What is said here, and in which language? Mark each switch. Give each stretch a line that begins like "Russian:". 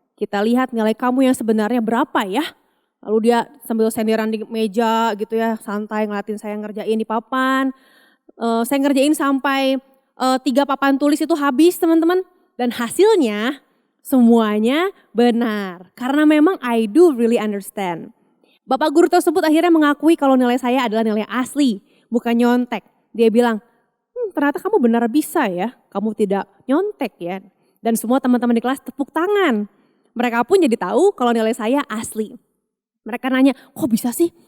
Indonesian: Kita lihat nilai kamu yang sebenarnya berapa ya. Lalu dia sambil senderan di meja gitu ya, santai ngeliatin saya ngerjain di papan. Saya ngerjain sampai 3 papan tulis itu habis teman-teman. Dan hasilnya semuanya benar. Karena memang
English: I do really understand.
Indonesian: Bapak guru tersebut akhirnya mengakui kalau nilai saya adalah nilai asli, bukan nyontek. Dia bilang, ternyata kamu benar bisa ya, kamu tidak nyontek ya. Dan semua teman-teman di kelas tepuk tangan. Mereka pun jadi tahu kalau nilai saya asli. Mereka nanya, kok bisa sih?